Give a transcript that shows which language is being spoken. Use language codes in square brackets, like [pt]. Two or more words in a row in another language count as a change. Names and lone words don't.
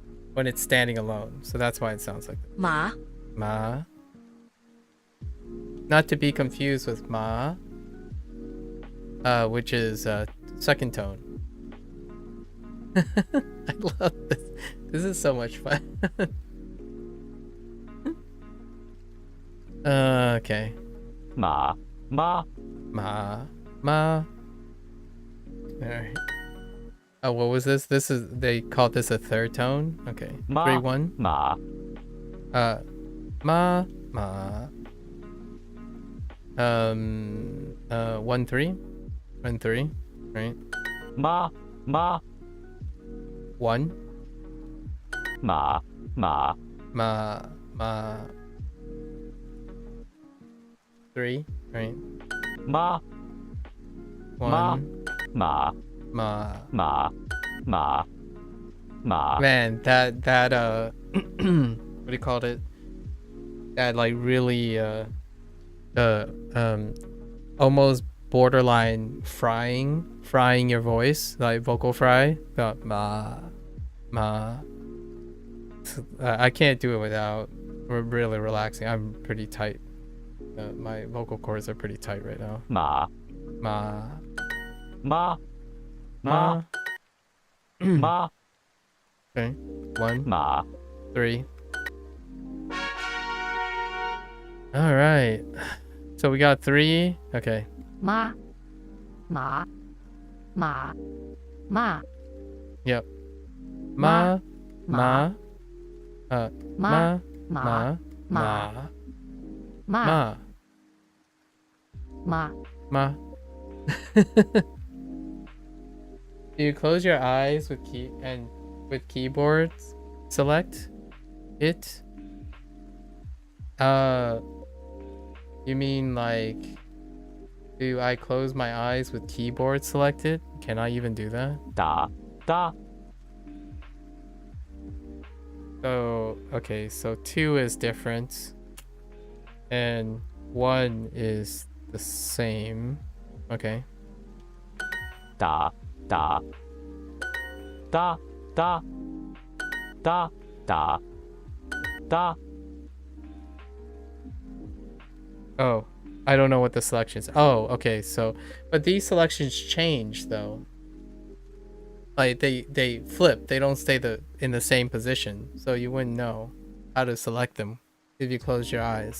[en] when it's standing alone. So that's why it sounds like that. [zh] Ma. Ma. [en] Not to be confused with ma, which is second tone. I love this. This is so much fun. Okay. [zh] Ma. Ma. Ma. Ma. [en] Alright. Oh, what was this? This is, they called this a third tone? Okay. [zh] Ma. 3-1. Ma. Ma. Ma. 1-3. [en] 1-3. Right? [zh] Ma. Ma. 1. Ma. Ma. Ma. Ma. 3. Right? Ma. 1. Ma. Ma. Ma. Ma. Ma. [en] Man, that what do you call it? That like really almost borderline frying your voice, like vocal fry. [zh] Ma. [en] I can't do it without really relaxing. I'm pretty tight. My vocal cords are pretty tight right now. [zh] Ma. Ma. Ma. Ma. Ma. [en] Okay. 1. [zh] Ma. 3. [en] All right. So we got 3. Okay. [zh] Ma. Ma. Ma. Ma. Yep. Ma. Ma. Ma. Ma. Ma. Ma. Ma. Ma. Ma. Ma. [en] Do you close your eyes with keyboards? Select it. You mean like, do I close my eyes with keyboard selected? Can I even do that? [zh] Da. Da. [en] So, okay, so 2 is different. And 1 is the same. Okay. [zh] Da. Da. Da. Da. Da. Da. Da. [en] Oh, I don't know what the selections. Oh, okay. So, but these selections change though. Like they flip. They don't stay in the same position. So you wouldn't know how to select them if you close your eyes.